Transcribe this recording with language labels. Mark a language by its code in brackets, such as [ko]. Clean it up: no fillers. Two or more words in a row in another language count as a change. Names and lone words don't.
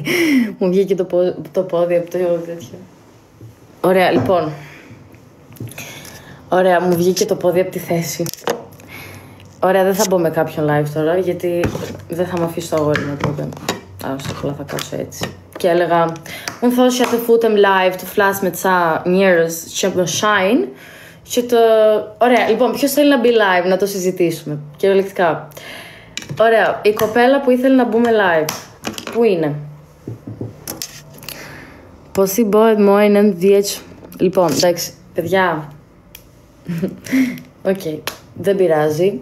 [el] Μου βγήκε το πόδι από το τέτοιο. Ωραία, λοιπόν. Ωραία, μου βγήκε το πόδι από τη θέση. Ωραία, δεν θα μπω με κάποιον live τώρα, γιατί δεν θα με αφήσει το αγόρι μου, οπότε. Άρα, απλά θα κάτσω έτσι. Και έλεγα, [sq] unë thoshja të futem live, të flas me ca njerëz që më shajnë, që të... [el] Ωραία, λοιπόν, ποιος θέλει να μπει live, να το συζητήσουμε, κυριολεκτικά. Ωραία, η κοπέλα που ήθελε να μπούμε live, πού είναι? Πώς bëhet μόη 9 vjeç? Λοιπόν, εντάξει, παιδιά. Οκ, δεν πειράζει.